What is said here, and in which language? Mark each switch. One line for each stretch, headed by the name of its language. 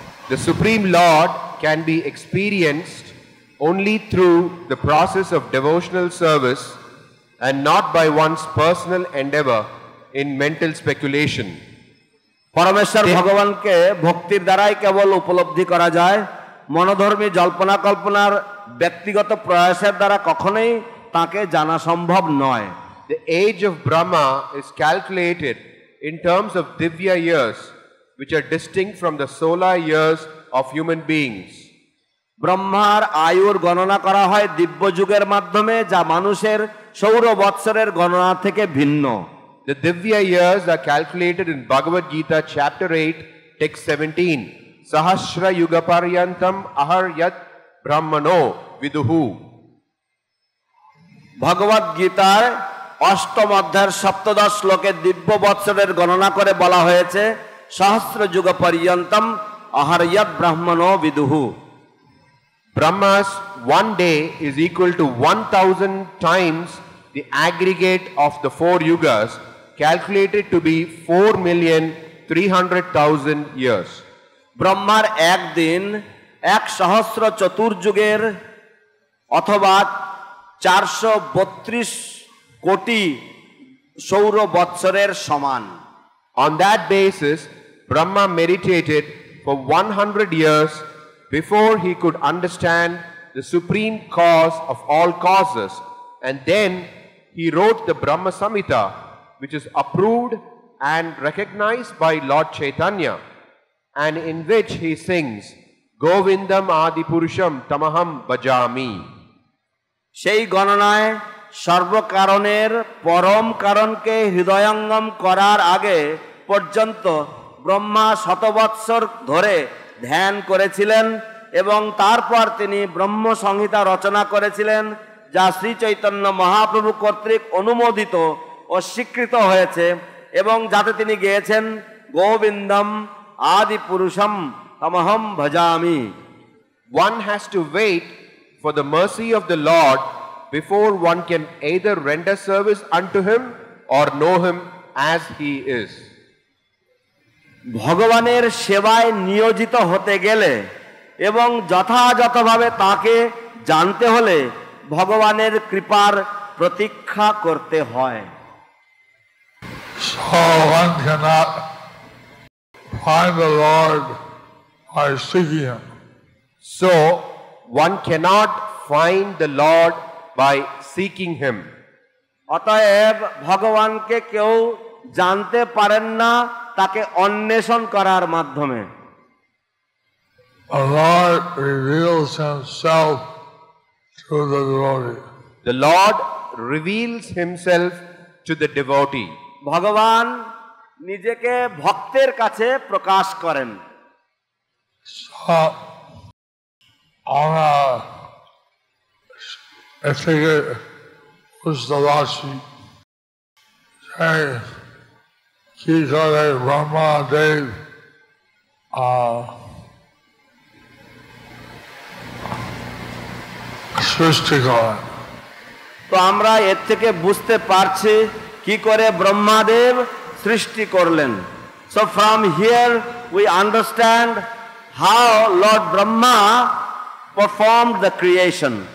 English: The Supreme Lord can be experienced only through the process of devotional service and not by one's personal endeavor in mental speculation.
Bangla: পরমেশ্বর ভগবানকে ভক্তির দ্বারাই কেবল উপলব্ধি করা যায়, মনোধর্মী জল্পনা কল্পনার ব্যক্তিগত প্রয়াসের দ্বারা কখনোই তাকে জানা সম্ভব নয়।
English: The age of Brahma is calculated in terms of Divya years, which are distinct from the solar years of human beings.
Bangla: ব্রহ্মার আয়ুর গণনা করা হয় দিব্য যুগের মাধ্যমে, যা মানুষের সৌর বৎসরের গণনা থেকে ভিন্ন।
English: The Divya years are calculated in Bhagavad Gita chapter 8, text 17.
Sanskrit: Sahasra yuga paryantam aharyat brahmano viduhu.
Bangla: ভগবদ গীতার অষ্টম অধ্যায়ের 17 শ্লোকে দিব্য বৎসরের গণনা করে বলা হয়েছে
Sanskrit: সহস্র যুগ পর্যন্তম আহার্যৎ ব্রাহ্মণো বিদুহু।
English: Brahma's one day is equal to 1000 times the aggregate of the 4 yugas, calculated to be 4,300,000 years.
Bangla: ব্রহ্মার একদিন 1 সহস্র চতুর্যুগের অথবা 432 কোটি সৌর বৎসরের সমান।
English: On that basis, Brahma meditated for 100 years before he could understand the supreme cause of all causes, and then he wrote the Brahma Samhita, which is approved and recognized by Lord Chaitanya, and in which he sings
Sanskrit: Govindam Adipurusham Tamaham Bhajami.
Bangla: সেই গণনায় সর্বকারণের পরম কারণকে হৃদয়ঙ্গম করার আগে পর্যন্ত ব্রহ্মা শতবৎসর ধরে ধ্যান করেছিলেন এবং তারপর তিনি ব্রহ্ম সংহিতা রচনা করেছিলেন, যা শ্রী চৈতন্য মহাপ্রভু কর্তৃক অনুমোদিত ও স্বীকৃত হয়েছে এবং যাতে তিনি গেয়েছেন
Sanskrit: গোবিন্দম আদি পুরুষম তমহম ভজামি।
English: One has to wait for the mercy of the Lord before one can either render service unto him or know him as he is.
Bangla: ভগবানের সেবায় নিয়োজিত হতে গেলে এবং যথাযথভাবে তাকে জানতে হলে ভগবানের কৃপার প্রতীক্ষা করতে হয়।
English: So one cannot find the Lord by seeking him. So one cannot find the Lord by seeking him.
Bangla: অতএব ভগবানকে কেউ জানতে পারেন না তাকে অন্বেষণ করার মাধ্যমে।
English: the Lord reveals himself to the devotee. The Lord reveals himself to the devotee.
Bangla: ভগবান নিজেকে ভক্তের কাছে প্রকাশ করেন। So, আমরা এ থেকে বুঝতে পারছি যে কি করে ব্রহ্মাদেব সৃষ্টি করেন। তো আমরা এর থেকে বুঝতে পারছি কি করে ব্রহ্মাদেব সৃষ্টি করলেন।
English: So from here we understand how Lord Brahma performed the creation.